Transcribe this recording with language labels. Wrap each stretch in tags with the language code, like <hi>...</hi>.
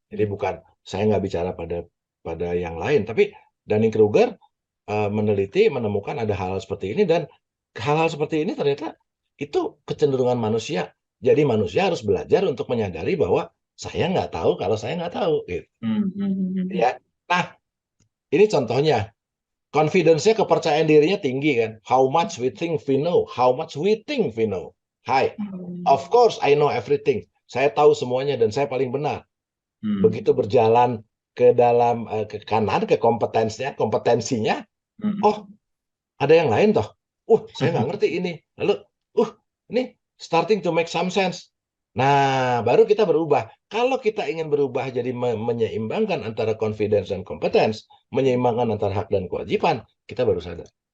<id>Jadi bukan, saya nggak bicara pada yang lain. Tapi Dunning-Kruger meneliti, menemukan ada hal-hal seperti ini. Dan hal-hal seperti ini ternyata itu kecenderungan manusia. Jadi manusia harus belajar untuk menyadari bahwa saya nggak tahu kalau saya nggak tahu. Gitu. Hmm. Hmm. Ya. Nah, ini contohnya. Confidence-nya, kepercayaan dirinya tinggi kan.</id> <en>How much we think we know. How much we think we know.</en> <id>Hai,</id> <en>of course I know everything.</en> <id>Saya tahu semuanya dan saya paling benar. Hmm. Begitu berjalan ke dalam ke kanan, ke kompetensinya, Hmm. oh ada yang lain toh. Saya nggak ngerti ini. Lalu, ini</id> <en>starting to make some sense.</en> <id>Nah, baru kita berubah. Kalau kita ingin berubah jadi menyeimbangkan antara confidence dan competence, menyeimbangkan antara hak dan kewajiban, kita baru sadar.</id>